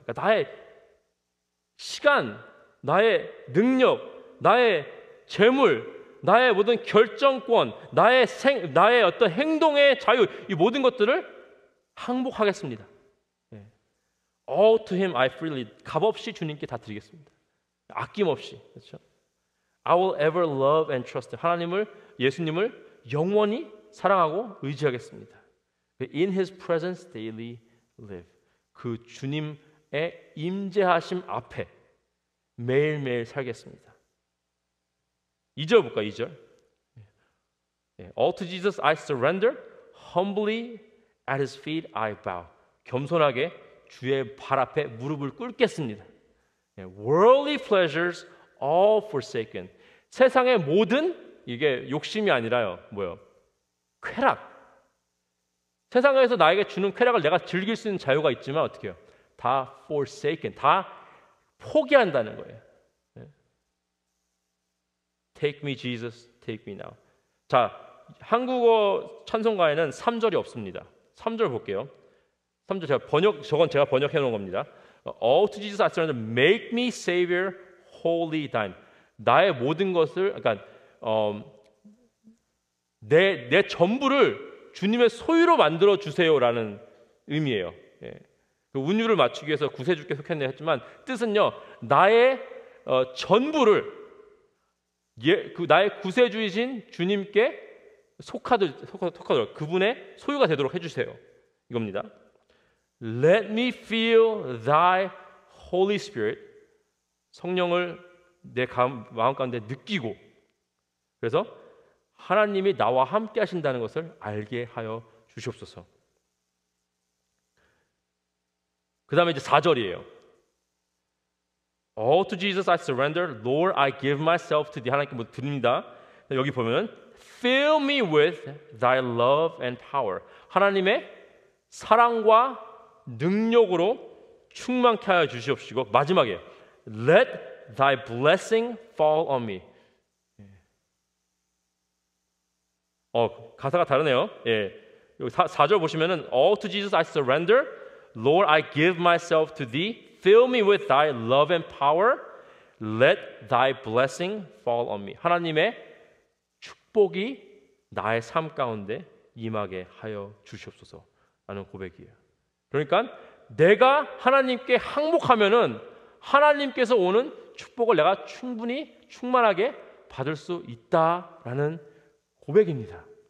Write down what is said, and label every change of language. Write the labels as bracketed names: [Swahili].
[Korean] 그러니까 나의 시간, 나의 능력, 나의 재물, 나의 모든 결정권, 나의 어떤 행동의 자유, 이 모든 것들을 항복하겠습니다. [English] All to Him I freely. [Korean] 값없이 주님께 다 드리겠습니다. 아낌없이. 그렇죠? [English] I will ever love and trust. [Korean] 예수님을 영원히 사랑하고 의지하겠습니다. [English] In His presence daily live. [Korean] 그 주님의 임재하심 앞에 매일매일 살겠습니다. 2절 볼까요? 2절. [English] All to Jesus I surrender. Humbly at His feet I bow. [Korean] 겸손하게 주의 발 앞에 무릎을 꿇겠습니다. [English] Worldly pleasures all forsaken. [Korean] 세상의 모든 이게 욕심이 아니라요. 뭐요? 쾌락. 세상에서 나에게 주는 쾌락을 내가 즐길 수 있는 자유가 있지만 어떻게 해요? 다 forsaken. 다 포기한다는 거예요. [English] Take me Jesus, take me now. [Korean] 자, 한국어 찬송가에는 3절이 없습니다. 3절 볼게요. 3절 저건 제가 번역해 놓은 겁니다. [English] All to Jesus I surrender, make me Savior, wholly thine. [Korean] 나의 모든 것을, 그러니까 내 전부를 주님의 소유로 만들어 주세요라는 의미예요. 그 운율을 맞추기 위해서 구세주께 속했네 했지만 뜻은요, 나의 전부를 나의 구세주이신 주님께 속하도록 그분의 소유가 되도록 해주세요. 이겁니다. [English] Let me feel thy Holy Spirit. [Korean] 성령을 내 마음 가운데 느끼고, 그래서 하나님이 나와 함께 하신다는 것을 알게 하여 주시옵소서. 그 다음에 이제 4절이에요. [English] All to Jesus I surrender, Lord I give myself to thee. [Korean] 하나님께 뭐 드립니다. 여기 보면 [English] Fill me with thy love and power. [Korean] 하나님의 사랑과 능력으로 충만케 하여 주시옵시고, 마지막에 [English] Let thy blessing fall on me. [Korean] 가사가 다르네요. 여기 4절 보시면은 [English] All to Jesus I surrender, Lord I give myself to thee. Fill me with thy love and power. Let thy blessing fall on me. [Korean] 하나님의 축복이 나의 삶 가운데 임하게 하여 주시옵소서라는 고백이에요. 그러니까 내가 하나님께 항복하면은 하나님께서 오는 축복을 내가 충분히 충만하게 받을 수 있다라는 고백입니다.